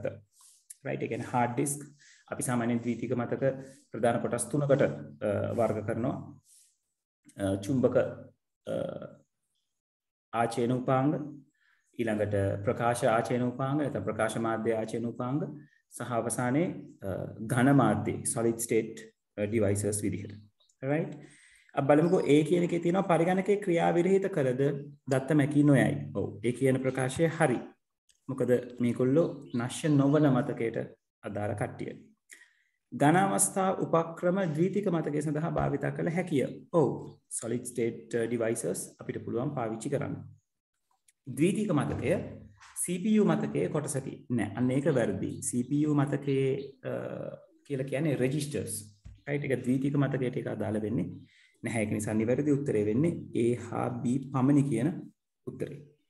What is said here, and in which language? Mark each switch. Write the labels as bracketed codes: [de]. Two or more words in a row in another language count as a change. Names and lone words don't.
[si] right? ඒ කියන්නේ [en] hard disk [si] අපි සාමාන්‍යයෙන් ද්විතීක මතක ප්‍රධාන කොටස් තුනකට වර්ග කරනවා. චුම්බක ආචයන උපාංග, ඊළඟට ප්‍රකාශ ආචයන උපාංග, නැත්නම් ප්‍රකාශ මාධ්‍ය ආචයන උපාංග, සහ අවසානයේ ඝන මාධ්‍ය [en] solid state devices [si] විදිහට. right? අපි බලමුකෝ A කියන එකේ තියෙනවා පරිගණකයේ ක්‍රියා විරහිත කළද දත්ත මැකී නොයයි. ඔව්. ඒ කියන ප්‍රකාශය හරි. මොකද මේගොල්ලෝ නැෂ්‍ය නොවන මතකයට අදාළ කට්ටිය. ඝන අවස්ථා උපක්‍රම ද්විතීක මතකයේ සඳහා භාවිත කළ හැකිය. ඔව්. [en] solid state devices [si] අපිට පුළුවන් පාවිච්චි කරන්න. ද්විතීක මතකය CPU මතකයේ කොටසකි නෑ. අන්න ඒක වැරදි. CPU මතකයේ කියලා කියන්නේ registers. right? ඒක ද්විතීක මතකයට ඒක අදාළ වෙන්නේ නැහැ. ඒක නිසා නිවැරදි උත්තරේ වෙන්නේ A හා B පමණි කියන උත්තරේ.